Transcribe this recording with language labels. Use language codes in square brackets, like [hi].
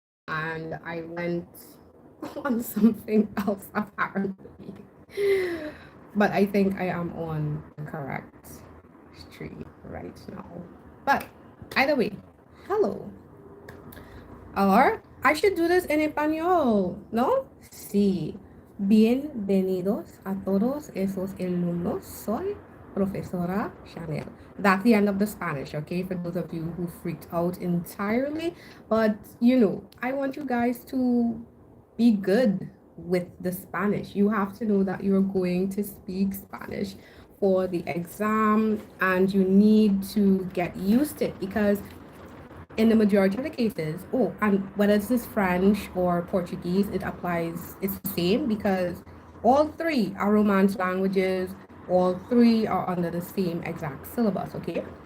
[en] and I went on something else apparently. But I think I am on the correct street right now. But either way, hello. Or I should do this [es] en español, ¿no? Sí. Bienvenidos a todos esos alumnos. Soy Profesora Chanelle. [en] That's the end of the Spanish, okay? For those of you who freaked out entirely. But, I want you guys to be good with the Spanish. You have to know that you're going to speak Spanish for the exam and you need to get used to it because in the majority of the cases, and whether it's this French or Portuguese, it applies, it's the same because all three are Romance languages, all three are under the same exact syllabus, okay?